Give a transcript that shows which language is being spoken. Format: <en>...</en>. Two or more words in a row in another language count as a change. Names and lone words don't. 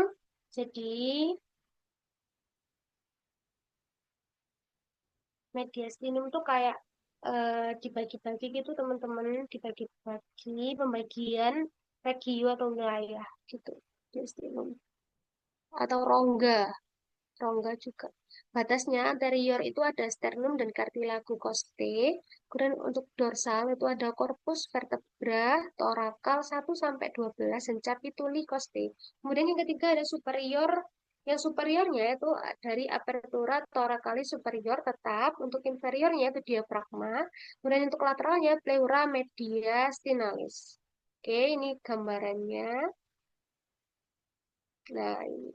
<id>Jadi, mediastinum tuh kayak dibagi-bagi gitu teman-teman, dibagi-bagi pembagian regio atau wilayah gitu. Mediastinum atau rongga, rongga juga. Batasnya anterior itu ada sternum dan</id> <la>cartilago costae.</la> <id>Kemudian untuk dorsal itu ada</id> <la>corpus vertebra,</la> <id>thoracal 1 sampai 12 dan</id> <la>capituli costae.</la> <id>Kemudian yang ketiga ada superior. Yang superiornya itu dari</id> <la>apertura thoracalis superior</la> <id>tetap, untuk inferiornya itu diafragma. Kemudian untuk lateralnya</id> <la>pleura mediastinalis.</la> <id>Oke, ini gambarannya. Nah, ini.</id>